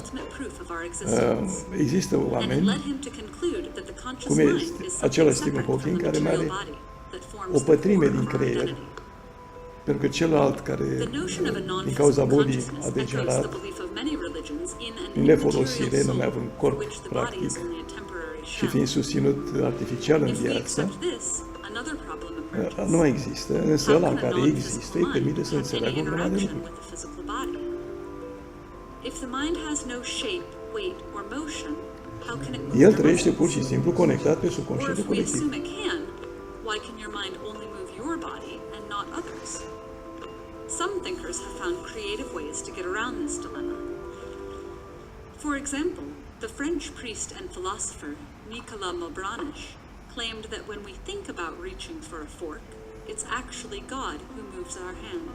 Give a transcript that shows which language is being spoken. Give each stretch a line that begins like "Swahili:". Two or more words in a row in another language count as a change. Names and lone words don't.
Romanian: Există oameni, cum este acela Stephen Hawking, care mai are o pătrime din creier, pentru că celălalt care, din cauza bolii, a degenerat în nefolosire, nu mai având corp, practic, și fiind susținut artificial în viață, nu mai există, însă ăla care există îi permite să înțeleagă o grămadă de lucruri. El trăiește pur și simplu conectat pe subconștientul colectiv.
English: Why can your mind only move your body and not others? Some thinkers have found creative ways to get around this dilemma. For example, the French priest and philosopher Nicolas Malebranche claimed that when we think about reaching for a fork, it's actually God who moves our hand.